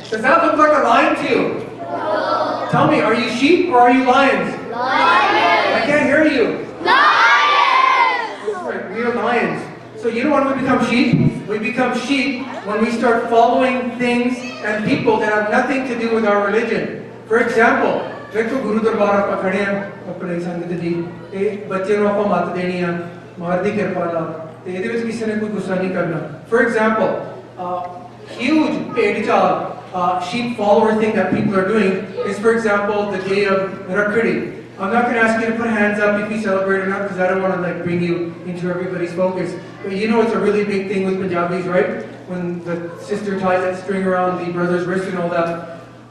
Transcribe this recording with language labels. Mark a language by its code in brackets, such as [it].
[en] Does that look like a lion to you? No. Tell me, are you sheep or are you lions? Lions. I can't hear you. Lions. That's right, we are lions. So you know when we become sheep? We become sheep when we start following things and people that have nothing to do with our religion. For example, [hi] देखो गुरु दरबार आप खड़े हैं अपने संगत जी ये बच्चे [pa] ਨੂੰ ਆਪਾਂ ਮੱਤ ਦੇਣੀ ਆ ਮਾਰ ਦੀ ਕਿਰਪਾ ਨਾਲ ਤੇ ਇਹਦੇ ਵਿੱਚ ਕਿਸੇ ਨੇ ਕੋਈ ਗੁੱਸਾ ਨਹੀਂ ਕਰਨਾ. [en] For example, huge ਭੇਡ ਚਾਲ sheep follower thing that people are doing is, for example, the day of Rakhdi. I'm not going to ask you to put hands up if you celebrate or not, because I don't want to like bring you into everybody's focus. But you know it's a really big thing with Punjabis, right? When the sister ties that string around the brother's wrist and all that.